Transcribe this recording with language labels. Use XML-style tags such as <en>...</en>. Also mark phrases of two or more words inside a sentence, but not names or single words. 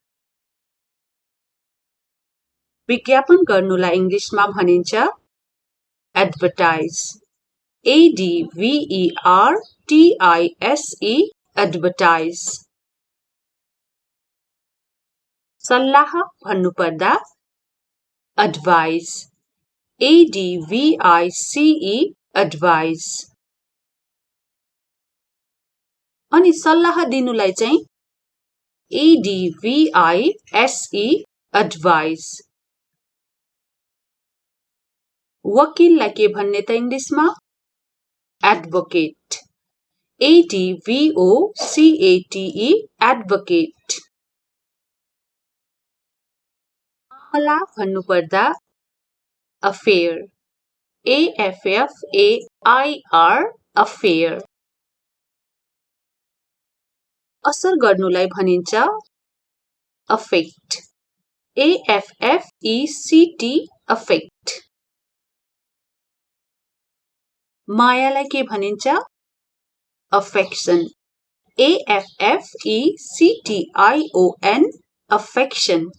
<ne>विज्ञापन गर्नुलाई इङ्ग्लिशमा भनिन्छ</ne> <en>advertise, ADVERTISE, advertise.</en> <ne>सल्लाह भन्नुपर्दा</ne> <en>advise, ADVICE, advise.</en> <ne>अनि सल्लाह दिनुलाई चाहिँ</ne> <en>ADVISE, advise.</en> <ne>वकिललाई के भन्ने त इङ्ग्लिसमा</ne> <en>advocate, ADVOCATE, advocate.</en> <ne>मामला भन्नुपर्दा</ne> <en>affair, AFFAIR, affair.</en> <ne>असर गर्नुलाई भनिन्छ</ne> <en>affect, AFFECT, affect.</en> <ne>मायालाई के भनिन्छ</ne> <en>affection, AFFECTION, affection.</en>